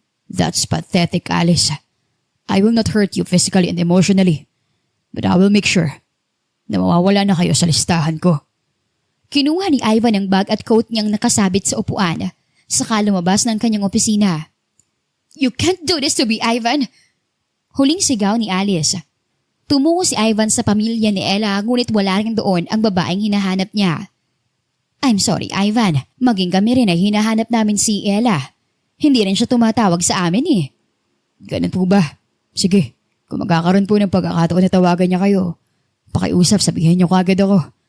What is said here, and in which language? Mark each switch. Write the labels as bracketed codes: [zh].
[en] That's pathetic, Alice. I will not hurt you physically and emotionally, but I will make sure [tl] na mawawala na kayo sa listahan ko. Kinuha ni Ivan ang bag at coat niyang nakasabit sa upuan, saka lumabas ng kanyang opisina. [en] You can't do this to me, Ivan! [tl] Huling sigaw ni Alice. Tumungo si Ivan sa pamilya ni Ella ngunit wala rin doon ang babaeng hinahanap niya. [en] I'm sorry, Ivan. [tl] Maging kami rin ay hinahanap namin si Ella. Hindi rin siya tumatawag sa amin eh. Ganun po ba? Sige, kung magkakaroon po ng pagkakataon na tawagan niya kayo, pakiusap, sabihin niyo kagad ako.